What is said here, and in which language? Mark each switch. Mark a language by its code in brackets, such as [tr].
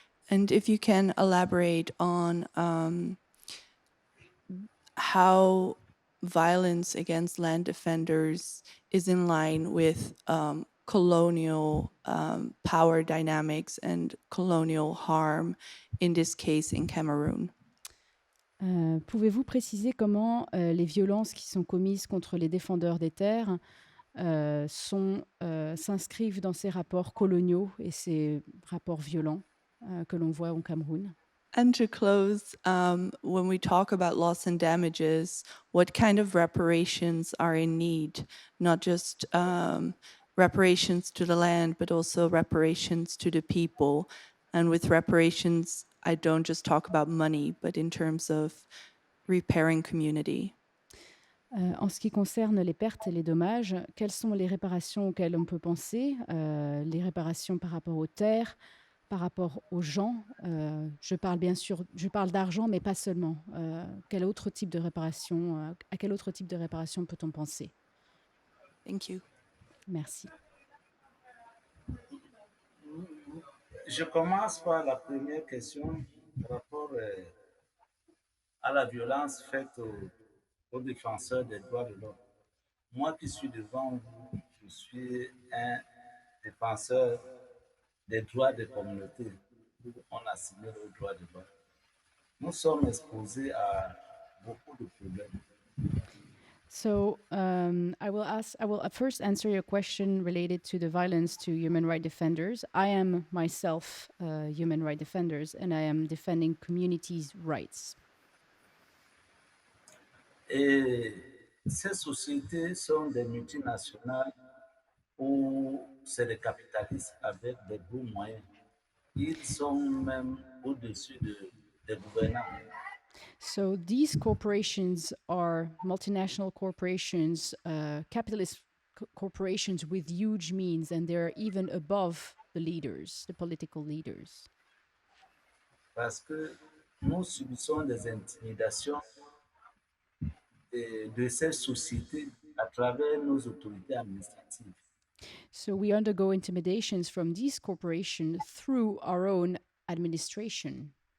[en] And if you can elaborate on how violence against land defenders is in line with colonial power dynamics and colonial harm, in this case in Cameroon. [fr] Pouvez-vous préciser comment les violences qui sont commises contre les défendeurs des terres s'inscrivent dans ces rapports coloniaux et ces rapports violents que l'on voit au Cameroun? [en] And to close, when we talk about loss and damages, what kind of reparations are in need? Not just reparations to the land, but also reparations to the people. And with reparations, I don't just talk about money, but in terms of repairing community. [fr] En ce qui concerne les pertes et les dommages, quelles sont les réparations auxquelles on peut penser? Les réparations par rapport aux terres, par rapport aux gens. Je parle bien sûr, je parle d'argent, mais pas seulement. Quel autre type de réparation, à quel autre type de réparation peut-on penser? [en] Thank you. [fr] Merci. Je commence par la première question par rapport à la violence faite aux défenseurs des droits de l'homme. Moi qui suis devant vous, je suis un défenseur des droits des communautés. On assimile aux droits de l'homme. Nous sommes exposés à beaucoup de problèmes. [en] So I will first answer your question related to the violence to human rights defenders. I am myself a human rights defenders, and I am defending communities' rights. [fr] Et ces sociétés sont des multinationales où c'est des capitalistes avec des gros moyens. Ils sont même au-dessus des gouvernants. [en] So these corporations are multinational corporations, capitalist corporations with huge means, and they're even above the leaders, the political leaders. [fr] Parce que nous subissons des intimidations de ces sociétés à travers nos autorités administratives. [en] So we undergo intimidations from these corporations through our own administration.